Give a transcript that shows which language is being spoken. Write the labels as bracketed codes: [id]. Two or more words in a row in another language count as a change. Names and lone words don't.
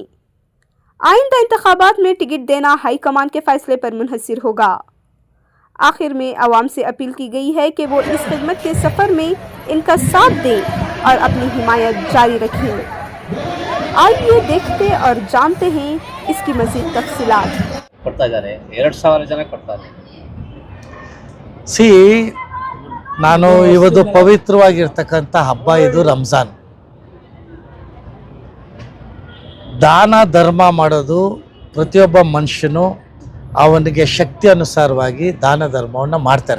[ur] آئندہ انتخابات میں ٹکٹ دینا ہائی کمان کے فیصلے پر منحصر ہوگا. آخر میں عوام سے اپیل کی گئی ہے کہ وہ اس خدمت کے سفر میں ان کا ساتھ دیں اور اپنی حمایت جاری رکھیں. آئیے دیکھتے اور جانتے ہیں اس کی مزید تفصیلات. [kn] ಕೊಡ್ತಾ ಇದ್ದಾರೆ 2000 ಜನಕ್ಕೆ ಕೊಡ್ತಾರೆ। ನಾನು ಇವತ್ತು ಪವಿತ್ರವಾಗಿರ್ತಕ್ಕಂಥ ಹಬ್ಬ ಇದು ರಂಜಾನ್. ದಾನ ಧರ್ಮ ಮಾಡೋದು ಪ್ರತಿಯೊಬ್ಬ ಮನುಷ್ಯನು ಅವನಿಗೆ ಶಕ್ತಿ ಅನುಸಾರವಾಗಿ ದಾನ ಧರ್ಮವನ್ನು ಮಾಡ್ತಾರೆ.